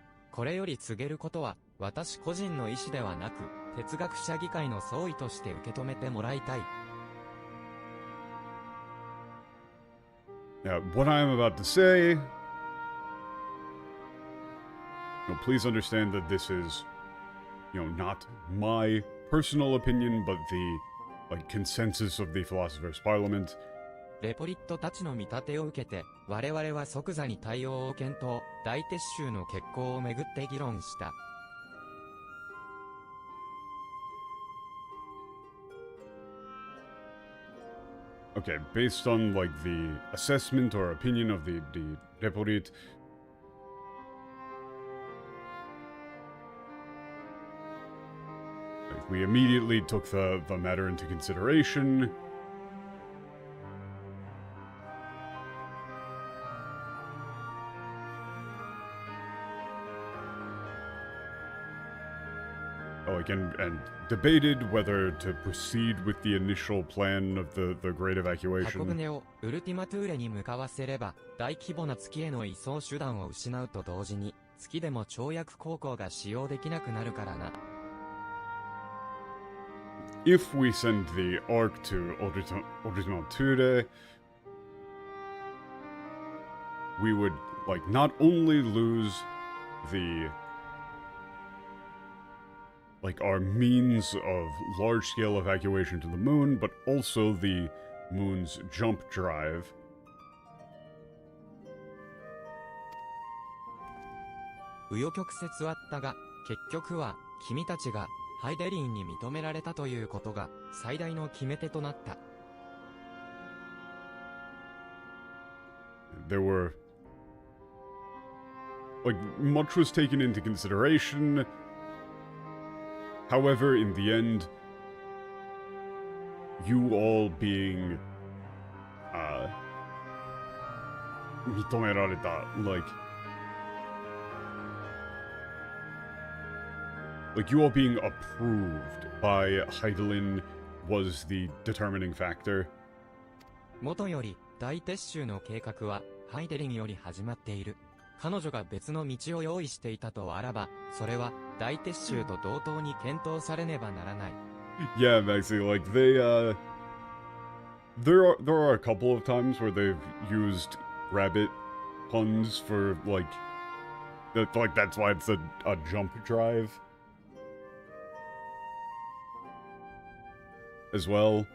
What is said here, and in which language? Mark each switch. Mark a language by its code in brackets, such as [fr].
[ja] これより告げることは、私個人の意思ではなく、哲学者議会の総意として受け止めてもらいたい。 [en] Now, what I am about to say... please understand that this is, not my personal opinion, but the, consensus of the Philosopher's Parliament. [ja] レポリットたちの見立てを受けて、我々は即座に対応を検討、大撤収の決行をめぐって議論した。 [en] Okay, based on, the assessment or opinion of the Reporit, we immediately took the matter into consideration. And debated whether to proceed with the initial plan of the great [ja] 箱 [en] evacuation. [ja] 舟をウルティマトゥーレに向かわせれば、大規模な月への移送手段を失うと同時に、月でも跳躍航行が使用できなくなるからな。 [en] If we send the Ark to Ultima Thule, we would, not only lose the, our means of large-scale evacuation to the moon, but also the moon's jump drive. [ja] 紆余曲折あったが、結局は、君たちが、ハイデリーに認められたということが、最大の決め手となった。 [en] There were, much was taken into consideration. However, in the end, you all being, [ja] 認められた, [en] you all being approved by Heidelin was the determining factor. [ja] もとより、大撤収の計画は、ハイデリンより始まっている。彼女が別の道を用意していたとあらば、それは大撤収と同等に検討されねばならない。 [en] Yeah, Maxie, like there are a couple of times where they've used rabbit puns for like that's why it's a jump drive as well.